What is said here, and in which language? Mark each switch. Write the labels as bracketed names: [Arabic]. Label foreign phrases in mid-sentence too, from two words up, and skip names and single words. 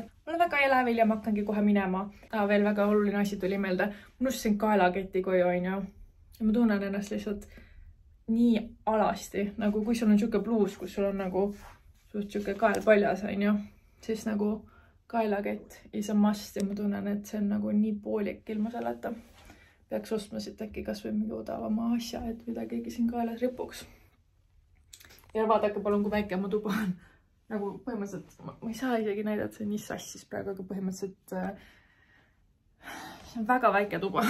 [Estonian] Mul on väga elevil ja ma hakkangi kohe minema. Veel väga oluline asi tuli meelde. Ma unustasin kaelaketi koju, on ju. Ja ma tunnen ennast lihtsalt nii alasti, nagu kui sul on siuke bluus, kus sul on nagu suht siuke kael paljas, on ju, siis nagu kaelakett [English] is a must [Estonian] ja ma tunnen, et see on nagu nii poolik ilma selleta. Peaks ostma siit äkki kas või mingi odavama asja, et mida keegi siin kaelas ripuks. Ja vaadake palun, kui väike ma tuba on. Nagu põhimõtteliselt, ma ei saa isegi näidata, see on nii sassis praegu, aga põhimõtteliselt see on väga väike tuba.